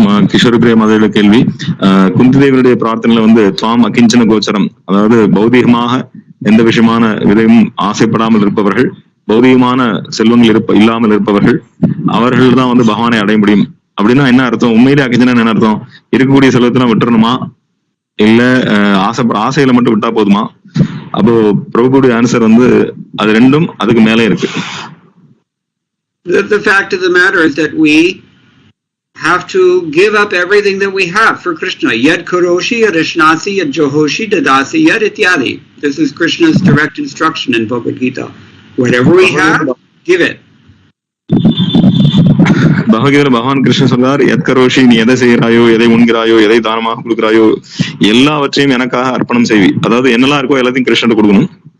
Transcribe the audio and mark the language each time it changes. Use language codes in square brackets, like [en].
[ta] கிஷோர் பிரிய மதையோட கேள்வி, குந்திதேவியுடைய பிரார்த்தனையில வந்து துவாம் அகிஞ்சன கோச்சரம், அதாவது பௌதிகமாக எந்த விஷயமான விதையும் ஆசைப்படாமல் இருப்பவர்கள், பௌதிகமான செல்வங்கள் இல்லாமல் இருப்பவர்கள், அவர்கள் தான் வந்து பகவானை அடைய முடியும். அப்படின்னா என்ன அர்த்தம்? உண்மையிலே அகிஞ்சனா என்ன அர்த்தம்? இருக்கக்கூடிய செல்வத்தெல்லாம் விட்டுறணுமா, இல்ல ஆசையில மட்டும் விட்டா போதுமா? அப்போ பிரபுடைய ஆன்சர் வந்து அது ரெண்டும் அதுக்கு மேலே இருக்கு. [en] The fact of the matter is that we have to give up everything that we have for Krishna. [sa] Yad karoshi, yad ashnasi, yad johoshi, dadasi, yad ityadi. [en] This is Krishna's direct instruction in Bhagavad Gita. Whatever we have, give it. [ta] பகவத்கீதையில பகவான் கிருஷ்ணன் சொல்றார், எத் கரோஷி, நீ எதை செய்யறாயோ, எதை உண்கிறாயோ, எதை தானமாக கொடுக்கிறாயோ, எல்லாவற்றையும் எனக்காக அர்ப்பணம் செய்வி. அதாவது என்னெல்லாம் இருக்கோ எல்லாத்தையும் கிருஷ்ணன் கொடுக்கணும்.